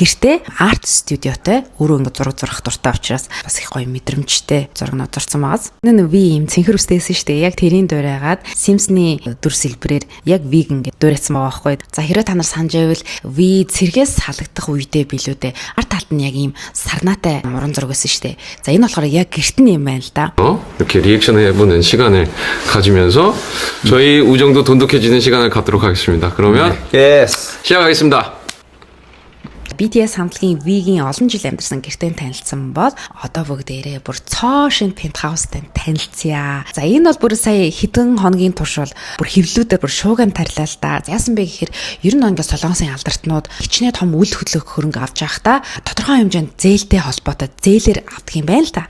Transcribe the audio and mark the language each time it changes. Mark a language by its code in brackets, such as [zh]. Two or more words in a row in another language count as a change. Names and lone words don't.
[mn] Гэртээ арт студиотой өөрөө ингэ зураг зурах дуртай учраас бас их гоё мэдрэмжтэй зураг зурсан байгаас. Энэ Ви юм цэнхэр үстэйсэн шүү дээ. Яг тэрийн дуурайгаад Sims-ны дүр сэлбэрээр яг Виг ингэ дуурайсан байгаа байхгүй. За хэрвээ та нар санаж байвал Ви цэргээс халагдах үедээ билүү дээ. Арт талд нь яг ийм сарнаатай уран зураг байсан шүү дээ. За энэ болохоор яг гэрт нь юм байна л да. [ko] 이렇게 리액션을 해보는 시간을 가지면서 저희 우정도 돈독해지는 시간을 갖도록 하겠습니다. 그러면 시작하겠습니다. [mn] BTS хамтлагийн Vegan олон жил амьдарсан гэртээ танилцсан бол одоо бүгдээрээ бүр цоо шин пентхаустай танилцъя. За энэ бол бүр сая хэдэн хоногийн турш бол бүр хэвлүүдээр бүр шууган тарилаа л да. Яасан бэ гэхээр ер нь ингээд солонгосын алдартнууд хичнээн том үл хөдлөх хөрөнгө авч явахдаа тодорхой хэмжээнд зээлтэй холбоотой зээлэр авдаг юм байна л да.